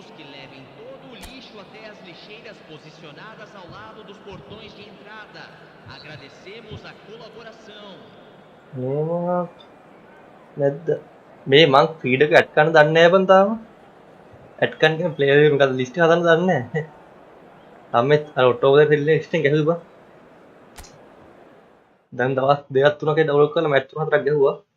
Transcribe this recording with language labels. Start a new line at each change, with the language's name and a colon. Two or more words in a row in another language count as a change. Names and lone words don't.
Portuguese: que levem todo o lixo até as lixeiras posicionadas ao lado dos portões de entrada. Agradecemos a colaboração.
Sinhala: නැද්ද මේ මං ෆීඩ් එක ඇඩ් කරන්න දන්නේ නැහැ බං තාම. ඇඩ් කරන්න කියන ප්ලේයර් එක මොකද ලිස්ට් එක හදන්න දන්නේ නැහැ. තාම අර ඔක්ටෝබර් එකේ ලිස්ට් එක ගැහුවා බං. දැන් දවස් 2ක් 3ක ඩවුන්ලෝඩ් කරලා මැච් 3-4ක් ගැහුවා.